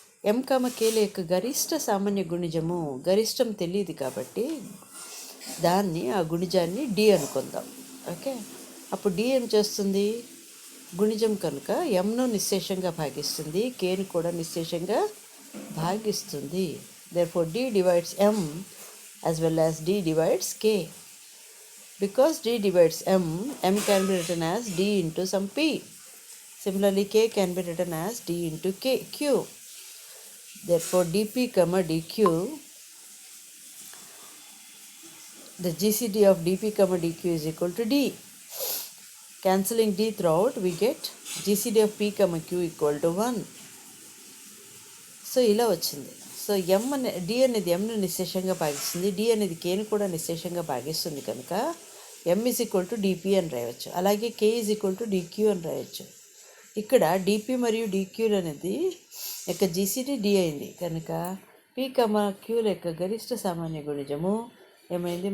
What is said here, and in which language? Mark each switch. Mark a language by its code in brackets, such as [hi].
[te] ఎం comma కేల యొక్క గరిష్ట సామాన్య గుణిజము, గరిష్టం తెలియదు కాబట్టి దాన్ని, ఆ గుణిజాన్ని డి అనుకుందాం. ఓకే, అప్పుడు డి ఏం చేస్తుంది? గుణిజం కనుక ఎంను నిశ్శేషంగా భాగిస్తుంది, కేను కూడా నిశ్శేషంగా భాగిస్తుంది. [en] Therefore d divides m as well as d divides k. Because d divides m, m can be written as d into some p. Similarly, k can be written as d into q. Therefore, dp comma dq, the GCD of dp comma dq is equal to d. Cancelling d throughout, we get GCD of p comma q equal to 1. [te] So ఇలా వచ్చింది. So ఎం అనే D అనేది ఎంను నిశ్శేషంగా భాగిస్తుంది, D అనేది కేని కూడా నిశ్శేషంగా భాగిస్తుంది కనుక ఎం is equal to DP అని రాయవచ్చు. అలాగే కే ఈజ్ ఈక్వల్ టు డిక్యూ అని రాయవచ్చు. ఇక్కడ డిపి మరియు డిక్యూలు అనేది యొక్క జీసీడీ డి అయింది కనుక పి కమా క్యూల యొక్క గరిష్ట సామాన్య గుణిజము ఏమైంది?